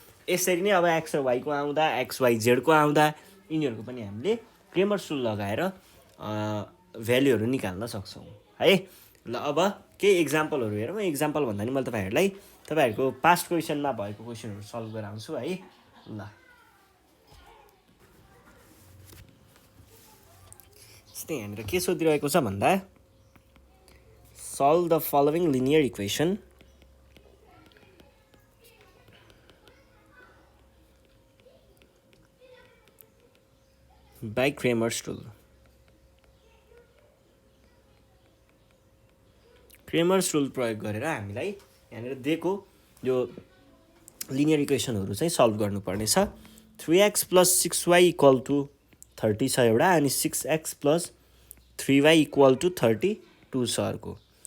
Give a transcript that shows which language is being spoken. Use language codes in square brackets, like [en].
[ne] यसरी नै अब x र y को आउँदा, x y z को आउँदा यिनीहरुको पनि हामीले क्रेमर्स रुल लगाएर भ्यालुहरु निकाल्न सक्छौं है। ल अब केही एक्जाम्पलहरु हेरौँ। एक्जाम्पल भन्दा नि मैले तपाईहरुको पास्ट क्वेशनमा भएको क्वेशनहरु सल्भ गराउँछु है। ल यस्तै यहाँनिर के सोधिरहेको छ भन्दा, [en] solve the following linear equation by Cramer's rule. [ne] Cramer's rule प्रयोग गरेर हामीलाई यहाँनिर दिएको यो लिनियर इक्वेसनहरू चाहिँ सल्भ गर्नुपर्ने छ। 3x + 6y = 30 छ एउटा, अनि 6x + 3y = 32 छ अर्को।